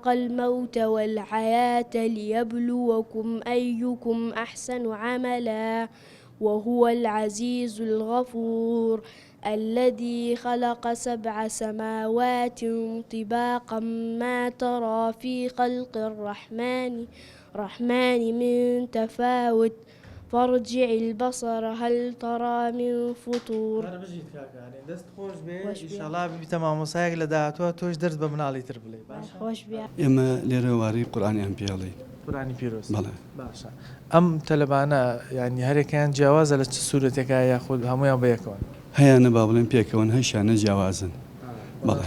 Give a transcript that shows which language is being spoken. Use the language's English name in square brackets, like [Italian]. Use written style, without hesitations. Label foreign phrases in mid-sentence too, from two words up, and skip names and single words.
[Arabic] الموت والحياة ليبلوكم أيكم أحسن عملا وهو العزيز الغفور الذي خلق 7 سماوات طباقا ما ترى في خلق الرحمن من تفاوت فارجع البصر هل ترى من فطور [Central Kurdish] دەست خۆش بێ ئینشاڵا بیتە مامۆسایەک لە داهاتوە تۆش دەرس بە مناڵی تر بڵێ خۆش بێ ئێمە لێرە واری قورآنیان پێڵێ قورآنی پیرۆز بەڵێ باشە ئەم تەلەبانە ینی هەرێکیان جیاوازە لە چ سوورەتێکە یاخود هەمویان بەیەکەوە هەیەە با بڵێن پێکەوەن هەشیانە جیاوازن بەڵێ